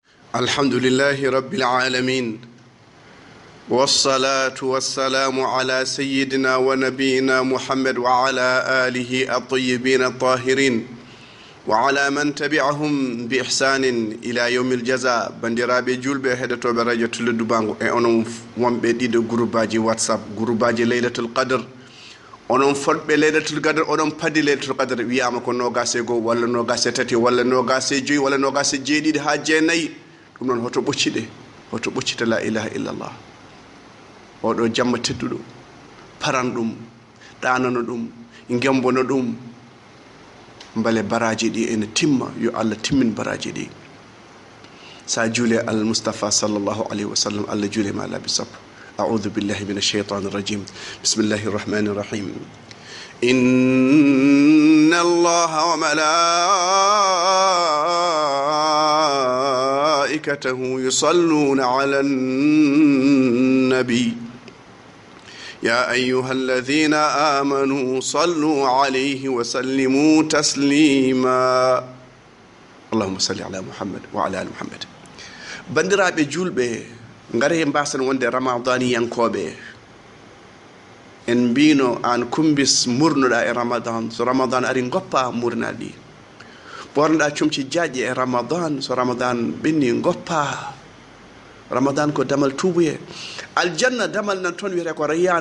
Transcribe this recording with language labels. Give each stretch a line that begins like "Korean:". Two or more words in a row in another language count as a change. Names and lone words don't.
Arabic: الحمد لله رب العالمين، والصلاة والسلام على سيدنا ونبينا محمد وعلى آله الطيبين الطاهرين وعلى من تبعهم بإحسان إلى يوم الجزاء.
Fula: بندرابي جولبي هدتو براديو تولدو بانغو e onon wonɓe ɗiɗo groupe WhatsApp, groupe Laylatul Qadr. onon fodɓe Laylatul Qadr, onon padi Laylatul Qadr wiyama ko nogase go walla nogase tati walla nogase joyi walla nogase jeeɗiɗi ha jeenayyi. ɗum noon hoto ɓocciɗe, hoto ɓoccita
Arabic: لا إله إلا الله.
Fula: oɗo jamma tedduɗo paran ɗum, ɗanano ɗum, gembono ɗum, mbale baraji ɗi ene timma. yo Allah timmin baraji ɗi. sa juule al Mustafa
Arabic: صلى الله عليه وسلم,
Fula: Allah juule ma laabi sappo.
Arabic: أعوذ بالله من الشيطان الرجيم. بسم الله الرحمن الرحيم. إن الله وملائكته يصلون على النبي يا أيها الذين آمنوا صلوا عليه وسلموا تسليما. اللهم صل على محمد وعلى آل محمد.
Fula: بندرابي جولبي ngare mbasan wonde ramadani yankoɓe en mbino an kumbis murnuɗa e ramadan. so ramadan ari goppa murnaɗi ɗi. ɓornoɗa comci jaaƴe e ramadan. so ramadan ɓenni goppa. ramadan ko damal tuubuye. aljanna damal nan toon wiyete ko rayyan.